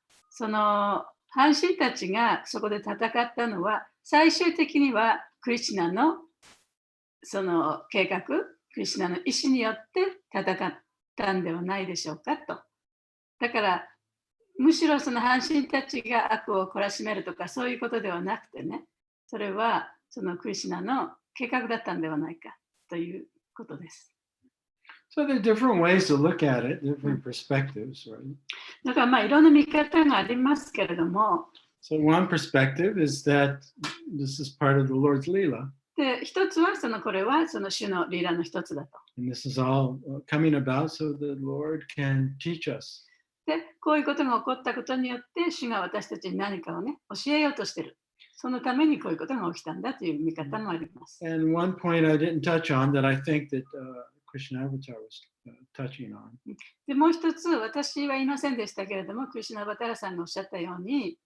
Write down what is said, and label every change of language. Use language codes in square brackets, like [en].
[ja] その阪神たちがそこで戦ったのは、最終的にはクリシュナのその計画、クリシュナの意思によって戦ったんではないでしょうかと。だからむしろその阪神たちが悪を懲らしめるとかそういうことではなくてね、それはそのクリシュナの計画だったんではないかということです。 [en] So there are different ways to look at it, different perspectives, right? [ja] だからいろんな見方がありますけれども、 [en] So one perspective is that this is part of the Lord's Leela. [ja] で一つはこれはその主のリーラの一つだと。 [en] And this is all coming about so the Lord can teach us. [ja] で、こういうことが起こったことによって主が私たちに何かをね、教えようとしている。そのためにこういうことが起きたんだという見方もあります。 [en] And one point I didn't touch on that I think that Krishna Avatar was touching on. [ja] でもう一つ私は言いませんでしたけれども、クリシュナ・アバタラさんがおっしゃったように、